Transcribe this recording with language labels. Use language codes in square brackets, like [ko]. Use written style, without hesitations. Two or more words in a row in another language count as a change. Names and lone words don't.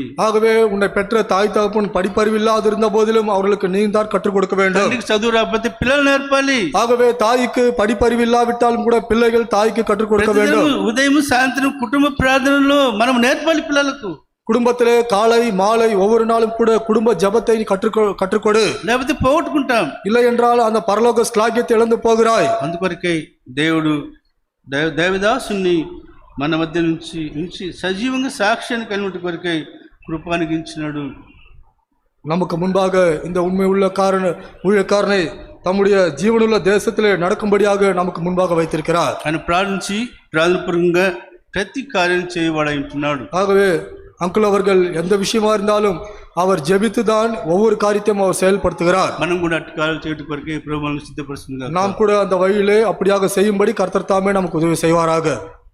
[ta] ஆகவே உன்னை பெற்ற தாய் தகப்பன் படிப்பறிவில்லாது இருந்த போதிலும் அவர்களுக்கு நீ தான் கற்றுக் கொடுக்க வேண்டும். [te] తల్లికి చదువు రాకపోతే పిల్లలు నేర్పాలి. [ta] ஆகவே தாய்க்கு படிப்பறிவில்லாவிட்டாலும் கூட பிள்ளைகள் தாய்க்கு கற்றுக் கொடுக்க வேண்டும். [te] ఉదయం సాయంత్రం కుటుంబ ప్రార్థనలో మనం నేర్పాలి పిల్లలకు. [ta] குடும்பத்திலே காலை மாலை ஒவ்வொரு நாளும் கூட குடும்ப ஜபத்தை கற்றுக்கொடு. [te] లేకపోతే పోగొట్టుకుంటాం. [ta] இல்லை என்றால் அந்த பரலோக ஸ்லாக்கியத்தை இழந்து போகிறாய். [te] అందుకొరకై దేవుడు దేవదాసుని మన మధ్య నుంచి సజీవంగా సాక్ష్యాన్ని కలిగిన కొరకై కృపానుగించినాడు. [ta] நமக்கு முன்பாக இந்த உண்மை உள்ள ஊழியக்காரனை தம்முடைய ஜீவனுள்ள தேசத்திலே நடக்கும்படியாக நமக்கு முன்பாக வைத்திருக்கிறார். [te] ఆయన ప్రార్థనపూర్వకంగా ప్రతి కార్యం చేయవాడై ఉంటున్నాడు. [ta] ஆகவே அங்குள் அவர்கள் எந்த விஷயமா இருந்தாலும் அவர் ஜெபித்துதான் ஒவ்வொரு காரியத்தையும் அவர் செயல்படுத்துகிறார். [te] మనం కూడా అట్టి కార్యాలు చేయడం కొరకే ప్రభువును సిద్ధపరుస్తుంది. [ta] நாம் கூட அந்த வழியிலே அப்படியாக செய்யும்படி கர்த்தர் தாமே நமக்கு உதவி செய்வாராக.